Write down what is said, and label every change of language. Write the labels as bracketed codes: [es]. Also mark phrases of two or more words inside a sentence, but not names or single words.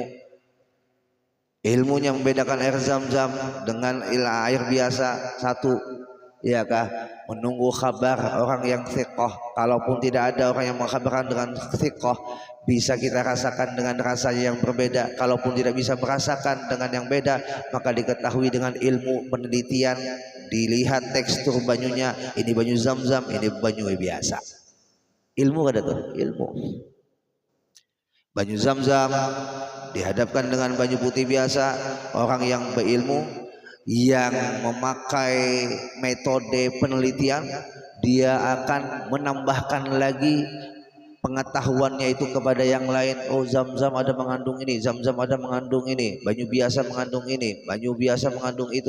[id] Ilmunya membedakan air zam-zam dengan air biasa satu, ya kah? Menunggu kabar orang yang thiqah. Kalaupun tidak ada orang yang mengkabarkan dengan thiqah, bisa kita rasakan dengan rasanya yang berbeda. Kalaupun tidak bisa merasakan dengan yang beda, maka diketahui dengan ilmu penelitian, dilihat tekstur banyunya, ini banyu zam-zam, ini banyu biasa. Ilmu ada tuh, ilmu. Banyu zam-zam dihadapkan dengan banyu putih biasa, orang yang berilmu yang memakai metode penelitian, dia akan menambahkan lagi pengetahuannya itu kepada yang lain. Oh, zam-zam ada mengandung ini, zam-zam ada mengandung ini, banyu biasa mengandung ini, banyu biasa mengandung itu.